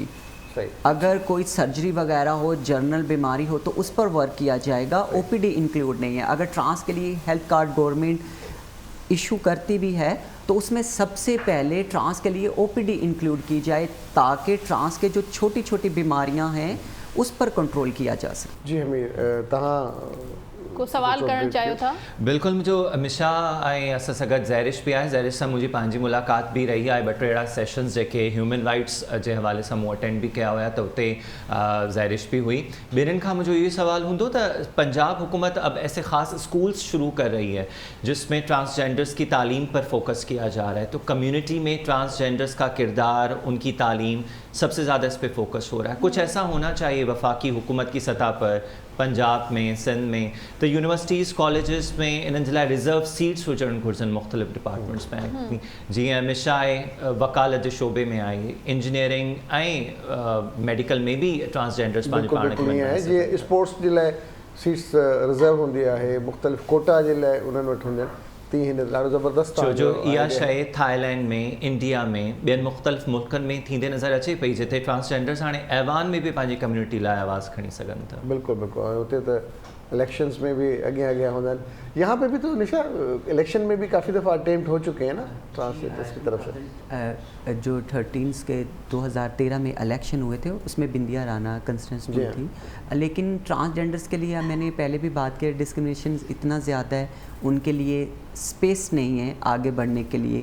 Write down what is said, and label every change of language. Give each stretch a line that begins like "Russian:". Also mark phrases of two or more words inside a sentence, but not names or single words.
Urdu: اگر کوئی سرجری وغیرہ ہو، جنرل بیماری ہو تو اس پر ورک کیا جائے گا,
English: OPD include
Urdu: نہیں ہے. اگر ٹرانس کے لیے
English: health card government issue
Urdu: کرتی بھی ہے تو اس میں سب سے پہلے ٹرانس کے لیے
English: OPD include
Urdu: کی جائے، تاکہ ٹرانس کے جو چھوٹی چھوٹی بیماریاں ہیں اس پر کنٹرول کیا جا سکے.
Sindhi: जी हमीर, तव्हां को सवाल करण चाहियो था? बिल्कुल, मुझो हमेशा ऐं असां सां गॾु ज़ैरिश बि आहे, ज़ैरिश सां मुंहिंजी पंहिंजी मुलाक़ात बि रही आहे। 2-3 अहिड़ा सेशन्स जेके
English: human rights
Sindhi: जे हवाले सां मूं अटेंड बि कया हुआ, त उते ज़ैरिश बि हुई। ॿिन्हिनि खां मुंहिंजो इहो सवाल हूंदो त
Urdu: پنجاب حکومت اب ایسے خاص اسکولز شروع کر رہی ہے جس میں ٹرانسجینڈرز کی تعلیم پر فوکس کیا جا رہا ہے، تو کمیونٹی میں ٹرانسجینڈرز کا کردار، ان کی تعلیم سب سے زیادہ اس پر فوکس ہو رہا ہے. کچھ ایسا ہونا چاہیے وفاقی حکومت کی سطح پر، پنجاب میں، سندھ میں، تو
English: universities colleges
Urdu: में
Sindhi: इन्हनि जे लाइ
English: reserve seats
Sindhi: हुजणु घुरिजनि मुख़्तलिफ़ डिपार्टमेंट्स में। जीअं हमेशा आहे वकालत जे शोबे में आहे, इंजीनियरिंग ऐं मेडिकल में भी ट्रांसजेंडर्स पंहिंजे पाण खे जीअं स्पोर्ट्स जे लाइ सीट्स रिज़र्व हूंदी आहे, मुख़्तलिफ़ कोटा जे लाइ उन्हनि वटि हूंदियूं आहिनि। ॾाढो ज़बरदस्त जो इहा शइ थाईलैंड में, इंडिया में, ॿियनि मुख़्तलिफ़ मुल्कनि में थींदे नज़र अचे पई, जिते ट्रांसजेंडर्स हाणे ऐवान में भी पंहिंजी कम्युनिटी लाइ आवाज़ खणी सघनि था। बिल्कुलु बिल्कुलु, हुते त इलेक्शंस में भी अॻियां अॻियां हूंदा आहिनि।
Urdu: یہاں پہ بھی تو نشا الیکشن میں بھی کافی دفعہ اٹیمپٹ ہو چکے ہیں نا ٹرانسجینڈرز کی طرف سے. جو 13 کے 2013 میں الیکشن ہوئے تھے اس میں بندیا رانا کانسٹیچوئنسی تھی، لیکن ٹرانسجینڈرز کے لیے میں نے پہلے بھی بات کی، ڈسکرمنیشن اتنا زیادہ ہے، ان کے لیے اسپیس نہیں ہے آگے بڑھنے کے لیے.